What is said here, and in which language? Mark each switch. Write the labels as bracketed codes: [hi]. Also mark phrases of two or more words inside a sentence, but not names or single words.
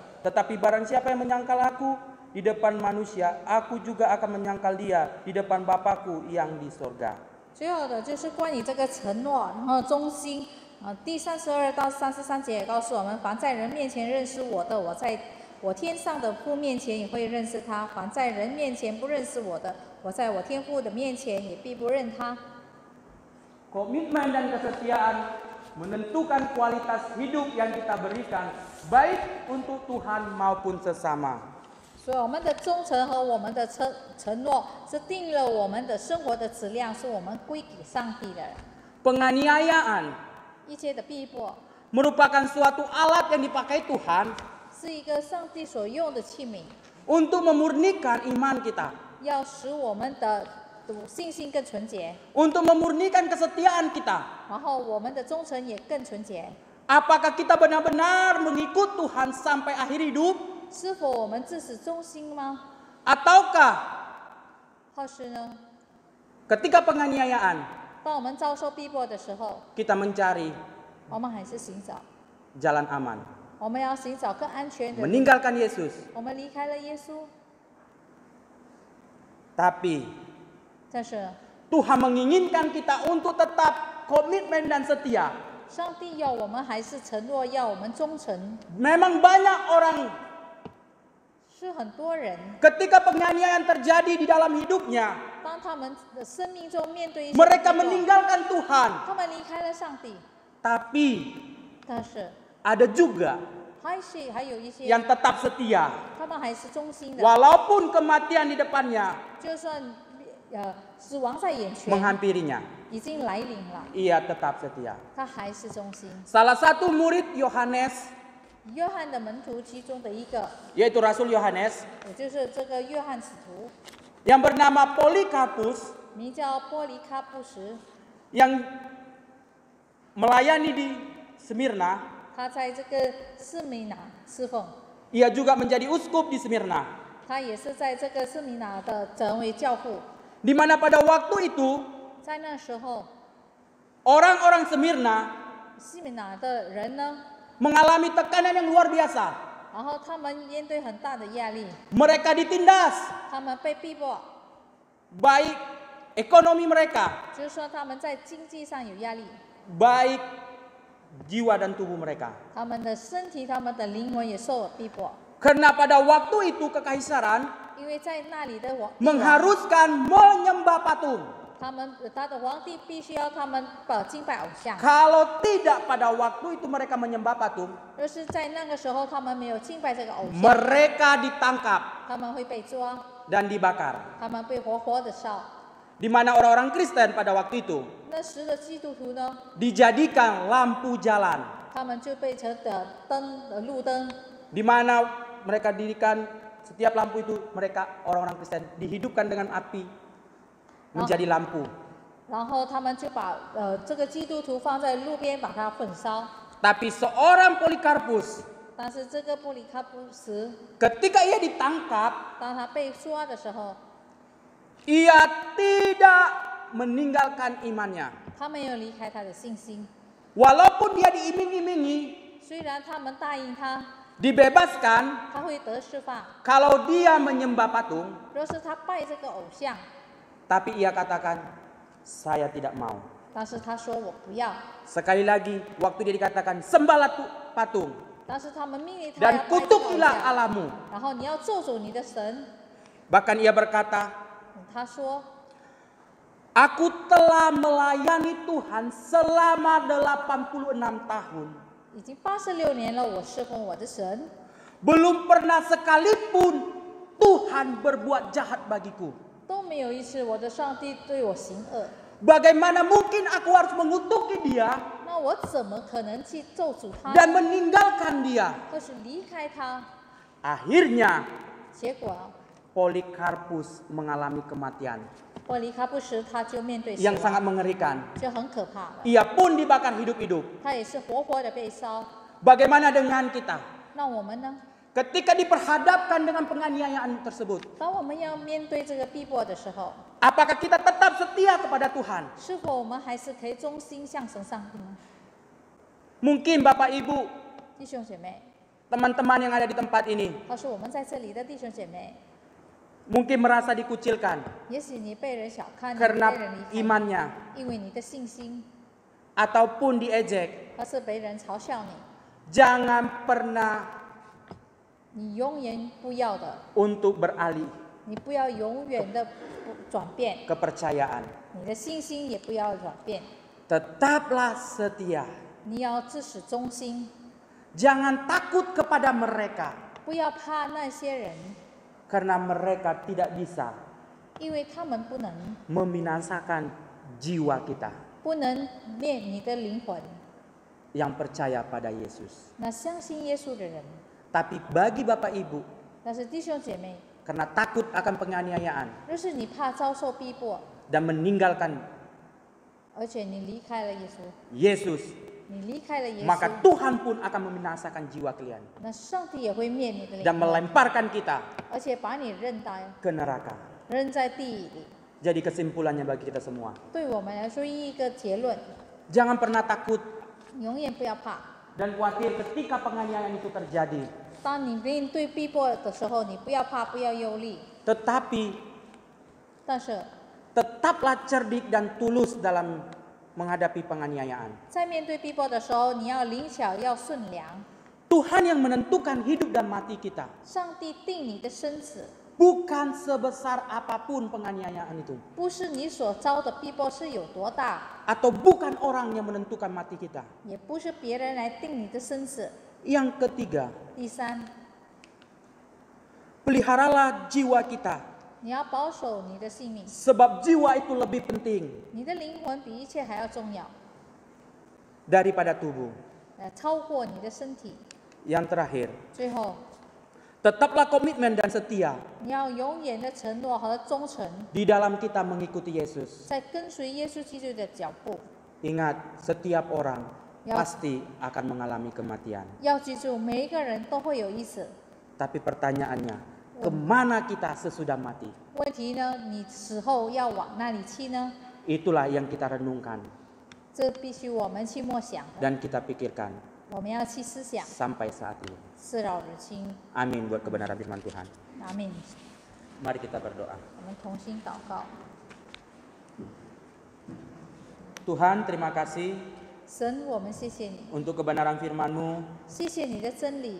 [id] Tetapi barang siapa yang menyangkal aku di depan manusia, aku juga akan menyangkal dia di depan Bapakku yang di sorga. [zh] 最后的就是关于这个承诺，然后忠心。第32到33节也告诉我们，凡在人面前认识我的，我在我天上的父面前也会认识他；凡在人面前不认识我的，我在我天父的面前也必不认他。 [id] Komitmen dan kesetiaan menentukan kualitas hidup yang kita berikan, baik untuk Tuhan maupun sesama. [zh] 所以我们的忠诚和我们的承诺，是定了我们的生活的质量，是我们归给上帝的。 [id] Penganiayaan [zh] 一切的逼迫 [id] merupakan suatu alat yang dipakai Tuhan [zh] 是一个上帝所用的器皿， [id] untuk memurnikan iman kita, [zh] 要使我们的信心更纯洁， [id] untuk memurnikan kesetiaan kita. [zh] 然后我们的忠诚也更纯洁。 [id] Apakah kita benar-benar mengikut Tuhan sampai akhir hidup? [zh] 是否我们自始忠心吗？ [id] Ataukah [zh] 或是呢？ [id] ketika penganiayaan [zh] 当我们遭受逼迫的时候， [id] kita mencari [zh] 我们还是寻找， [id] jalan aman, [zh] 我们要寻找更安全的。 [id] meninggalkan Yesus? [zh] 我们离开了耶稣， [id] Tapi [zh] 但是 [id] Tuhan menginginkan kita untuk tetap komitmen dan setia. [zh] 上帝要我们还是承诺要我们忠诚。 [id] Memang banyak orang [zh] 是很多人， [id] ketika penganiayaan terjadi di dalam hidupnya, [zh] 当他们的生命中面对一些 [id] mereka [zh] 逼迫 [id] meninggalkan Tuhan. [zh] 他们离开了上帝， [id] Tapi [zh] 但是 [id] ada juga [zh] 还有一些 [id] yang tetap setia. [zh] 他们还是忠心的， [id] Walaupun kematian di depannya [zh] 就算死亡在眼前， [id] menghampirinya, [zh] 已经来临了， [id] ia tetap setia. [zh] 他还是忠心。 [id] Salah satu murid Yohanes, [zh] 约翰的门徒其中的一个， [id] yaitu Rasul Yohanes, [zh] 也就是这个约翰使徒， [id] yang bernama Polikarpus, [zh] 名叫波利卡布什， [id] yang melayani di Smyrna, [zh] 他在这个斯米拿侍奉， [id] ia juga menjadi uskup di Smyrna. [zh] 他也是在这个斯米拿的成为教父。 [id] Di mana pada waktu itu [zh] 在那时候， [id] orang-orang Smyrna [zh] 斯米拿的人呢， [id] mengalami tekanan yang luar biasa. [zh] 然后他们面对很大的压力， [id] Mereka ditindas, [zh] 他们被逼迫， [id] baik ekonomi mereka, [zh] 就是说他们在经济上有压力， [id] baik jiwa dan tubuh mereka. [zh] 他们的身体、他们的灵魂也受了逼迫， [id] Karena pada waktu itu kekaisaran [zh] 因为在那里的帝王 [id] mengharuskan menyembah patung. [zh] 他的皇帝必须要他们敬拜偶像。 [id] Kalau tidak pada waktu itu mereka menyembah patung, [zh] 若是在那个时候他们没有敬拜这个偶像， [id] mereka ditangkap [zh] 他们会被抓， [id] dan dibakar. [zh] 他们被活活的烧。 [id] Di mana orang-orang Kristen pada waktu itu [zh] 那时的基督徒呢， [id] dijadikan lampu jalan, [zh] 他们就被成的路灯， [id] di mana mereka dirikan setiap lampu itu mereka orang-orang Kristen dihidupkan dengan api menjadi lampu. [zh] 然后他们就把这个基督徒放在路边，把它焚烧。 [id] Tapi seorang Polikarpus [zh] 但是这个布里卡布斯， [id] ketika ia ditangkap, [zh] 当他被抓的时候， [id] ia tidak meninggalkan imannya. [zh] 他没有离开他的信心。 [id] Walaupun dia diiming-imingi, [zh] 虽然他们答应他， [id] dibebaskan [zh] 他会得释放。 [id] kalau dia menyembah patung, [zh] 若是他拜这个偶像， [id] tapi ia katakan, saya tidak mau. [zh] 但是他说我不要。 [id] Sekali lagi, waktu dia dikatakan sembahlah patung [zh] 但是他们命令他要 [id] dan [zh] 拜这个偶 [id] kutukilah [zh] 像， [id] Allahmu. [zh] 然后你要咒诅你的神。 [id] Bahkan ia berkata, [zh] 他说 [id] aku telah melayani Tuhan selama 86 tahun. [zh] 已经86年了，我侍奉我的神， [id] Belum pernah sekalipun Tuhan berbuat jahat bagiku. [zh] 都没有一次我的上帝对我行恶。 [id] Bagaimana mungkin aku harus mengutuki dia [zh] 那我怎么可能去咒诅他， [id] dan meninggalkan dia? [zh] 或是离开他？ [id] Akhirnya [zh] 结果 [id] Polikarpus mengalami kematian [zh] 波离卡布什他就面对死 [id] yang [zh] 亡， [id] sangat mengerikan. [zh] 就很可怕了。 [id] Ia pun dibakar hidup-hidup. [zh] 他也是活活的被烧。 [id] Bagaimana dengan kita? [zh] 那我们呢？ [id] Ketika diperhadapkan dengan penganiayaan tersebut, [zh] 当我们要面对这个逼迫的时候， [id] apakah kita tetap setia kepada Tuhan? [zh] 是否我们还是可以忠心向神上帝呢？ [id] Mungkin Bapak Ibu, [zh] 弟兄姐妹， [id] teman-teman yang ada di tempat ini, [zh] 他说我们在这里的弟兄姐妹， [id] mungkin merasa dikucilkan [zh] 也许你被人小看，你被 [id] karena [zh] 人离开， [id] imannya [zh] 因为你的信心， [id] ataupun diejek. [zh] 或是被人嘲笑你， [id] Jangan pernah [zh] 你永远不要的， [id] untuk beralih [zh] 你不要永远的转变， [id] kepercayaan. [zh] 你的信心也不要转变， [id] Tetaplah setia. [zh] 你要自始忠心， [id] Jangan takut kepada mereka [zh] 不要怕那些人， [id] karena mereka tidak bisa [zh] 因为他们不能 [id] membinasakan jiwa kita [zh] 不能灭你的灵魂。 [id] yang percaya pada Yesus. [zh] 那相信耶稣的人， [id] Tapi bagi Bapak Ibu, [zh] 但是弟兄姐妹， [id] karena takut akan penganiayaan [zh] 若是你怕遭受逼迫， [id] dan meninggalkan [zh] 而且你离开了耶稣， [id] Yesus, [zh] 你离开了耶 [id] maka [zh] 稣， [id] Tuhan pun akan membinasakan jiwa kalian [zh] 那上帝也会灭你的 [id] dan [zh] 灵魂， [id] melemparkan kita [zh] 而且把你扔到 [id] ke neraka. [zh] 扔在地里。 [id] Jadi kesimpulannya bagi kita semua, [zh] 对我们来说，一个结论， [id] jangan pernah takut [zh] 你永远不要怕。 [id] dan khawatir ketika penganiayaan itu terjadi. [zh] 当你面对逼迫的时候，你不要怕，不要忧虑， [id] Tetapi [zh] 但是 [id] tetaplah cerdik dan tulus dalam menghadapi penganiayaan. [zh] 在面对逼迫的时候，你要灵巧，要顺良。 [id] Tuhan yang menentukan hidup dan mati kita. [zh] 上帝定你的生死， [id] Bukan sebesar apapun penganiayaan itu. [zh] 不是你所遭的逼迫是有多大， [id] Atau bukan orang yang menentukan mati kita. [zh] 也不是别人来定你的生死。 [id] Yang ketiga, [zh] 第三， [id] peliharalah jiwa kita. [zh] 你要保守你的性命， [id] Sebab jiwa itu lebih penting [zh] 你的灵魂比一切还要重要， [id] daripada tubuh. [zh] 超过你的身体。 [id] Yang terakhir, [zh] 最后， [id] tetaplah komitmen dan setia [zh] 你要永远的承诺和忠诚， [id] di dalam kita mengikuti Yesus. [zh] 在跟随耶稣基督的脚步。 [id] Ingat, setiap orang Ya. pasti akan mengalami kematian. [zh] 要记住，每一个人都会有一死。 [id] Tapi pertanyaannya, kemana kita sesudah mati? [zh] 问题呢，你死后要往哪里去呢？ [id] Itulah yang kita renungkan [zh] 这必须我们去默想的， [id] dan kita pikirkan [zh] 我们要去思想， [id] sampai saat ini. [zh] 事到如今。 [id] Amin buat kebenaran firman Tuhan. [zh] 阿门。 [id] Mari kita berdoa. [zh] 我们同心祷告。 [id] Tuhan, terima kasih [zh] 神，我们谢谢你， [id] untuk kebenaran firman-Mu [zh] 谢谢你的真理，